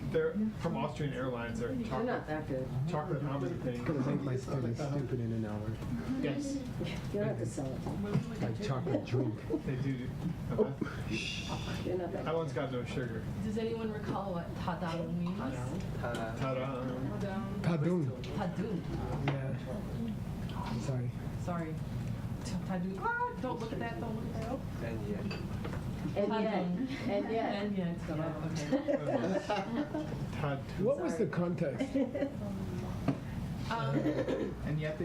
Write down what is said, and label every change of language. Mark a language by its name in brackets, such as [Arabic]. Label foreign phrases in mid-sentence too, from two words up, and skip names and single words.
[English] They're from Austrian Airlines. They're chocolate. Not that good. Chocolate almond thing. Gonna make my students stupid in an hour. Yes. You don't have to sell it. Like chocolate drink. They do. You're not that That one's got no sugar. Does anyone recall what tadao means? Ta-da. Padun. Tadun. Yeah. Sorry. Sorry. Tadun. Don't look at that, don't look at that. And yet. And yet. And yeah, it's gone up, okay. Ta-tu. What was the context? And yet they